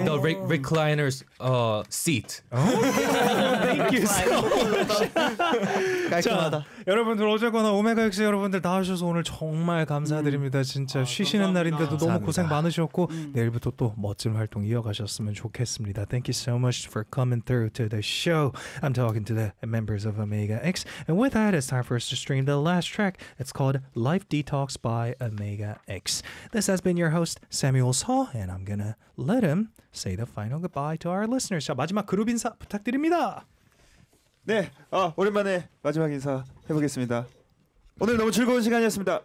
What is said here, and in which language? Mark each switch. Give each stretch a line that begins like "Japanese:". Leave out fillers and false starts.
English: On the recliner's seat. Thank you so much.
Korean: 깔끔하다. 자, 여러분들 어쨌거나 오메가 X 여러분들 나와주셔서 오늘 정말 감사드립니다. 진짜 쉬시는 감사합니다. 날인데도 너무 고생 많으셨고 내일부터 또 멋진 활동 이어가셨으면 좋겠습니다.
English: Thank you so much for coming through to the show. I'm talking to the members of Omega X. And with that, it's time for us to stream the last track. It's called Life Detox by Omega X. This has been your host, Samuel Saw, and I'm gonna let him say the final goodbye to our listeners.
Korean: 자, 마지막 그룹 인사 부탁드립니다. 네, 오랜만에 마지막 인사 해보겠습니다. 오늘 너무 즐거운 시간이었습니다.